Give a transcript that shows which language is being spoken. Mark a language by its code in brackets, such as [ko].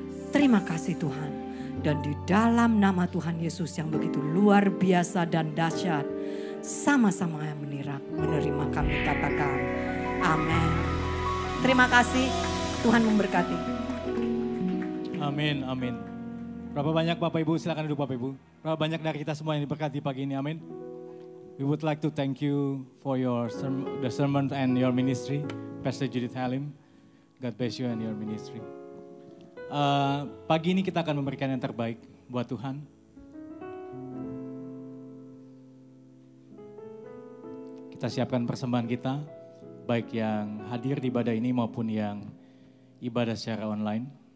[id] Terima kasih Tuhan. Dan di dalam nama Tuhan Yesus yang begitu luar biasa dan dahsyat, sama-sama yang menerima kami katakan amin. Terima kasih, Tuhan memberkati. Amin, amin. Berapa banyak Bapak Ibu, silakan duduk Bapak Ibu. Berapa banyak dari kita semua yang diberkati pagi ini, amin. [en] We would like to thank you for the sermon and your ministry, Pastor Judith Halim. God bless you and your ministry. [id] Pagi ini kita akan memberikan yang terbaik buat Tuhan. Kita siapkan persembahan kita, baik yang hadir di ibadah ini maupun yang ibadah secara online.